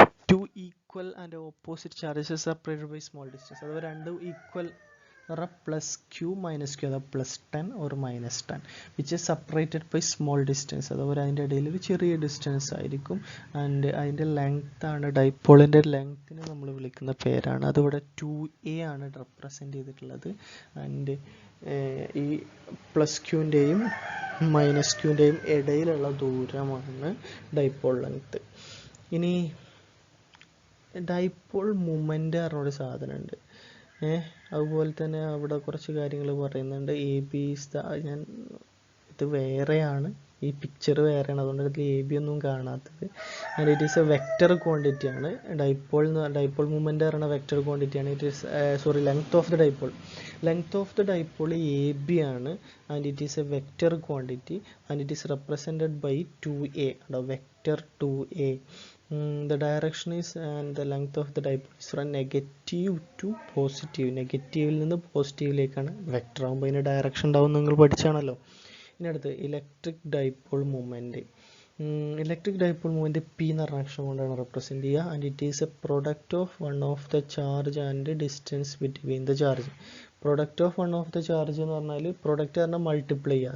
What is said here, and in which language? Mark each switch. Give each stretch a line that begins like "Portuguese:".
English: Two equal and opposite charges are separated by small distance.
Malayalam: അഥവാ രണ്ടും equal +Q - Q, അഥവാ +10 or -10,
English: which is separated by small distance.
Malayalam: അഥവാ അതിൻ്റെ ഇടയിൽ ഒരു ചെറിയ ഡിസ്റ്റൻസ് ആയിരിക്കും. ആൻഡ് അതിൻ്റെ ലെങ്ത് ആണ്, ഡൈപ്പോളിൻ്റെ ലെങ്ത്തിനെ നമ്മൾ വിളിക്കുന്ന പേരാണ്. അതിവിടെ 2a ആണ് റെപ്രസെൻ്റ് ചെയ്തിട്ടുള്ളത്. ആൻഡ് ഈ +Qൻ്റെയും -Qൻ്റെയും ഇടയിലുള്ള ദൂരമാണ് ഡൈപ്പോൾ ലെങ്ത്. ഇനി ഡൈപ്പോൾ മൊമെൻ്റ് പറഞ്ഞൊരു സാധനമുണ്ട്. അതുപോലെ തന്നെ അവിടെ കുറച്ച് കാര്യങ്ങൾ പറയുന്നുണ്ട്. ഞാൻ ഇത് വേറെയാണ്, ഈ പിക്ചർ വേറെയാണ്, അതുകൊണ്ട് ഇതിൽ എ ബി ഒന്നും കാണാത്തത്.
English: and it is a vector quantity
Malayalam: ആണ്. ഡൈപോൾ മൂവ്മെൻറ്റ് പറയുന്ന വെക്റ്റർ ക്വാണ്ടിറ്റി ആണ്.
English: It is length of the dipole. Length of the dipole A B ആണ്. And it is a vector quantity and it is represented by 2a. Vector 2a. The direction is and the length of the dipole is from negative to positive.
Malayalam: നെഗറ്റീവിൽ നിന്ന് പോസിറ്റീവിലേക്കാണ്. Vector ആകുമ്പോൾ അതിന് direction ഉണ്ടാവും, നിങ്ങൾ പഠിച്ചാണല്ലോ. ഇനി അടുത്ത് electric dipole movement. Electric dipole movement P എന്ന് പറഞ്ഞ അക്ഷരം കൊണ്ടാണ് റെപ്രസെൻറ്റ് ചെയ്യുക.
English: And it is a product of one of the charge and distance between the charge.
Malayalam: Product of one of the charge എന്ന് പറഞ്ഞാൽ പ്രൊഡക്റ്റ് പറഞ്ഞാൽ മൾട്ടിപ്ലൈ ചെയ്യുക.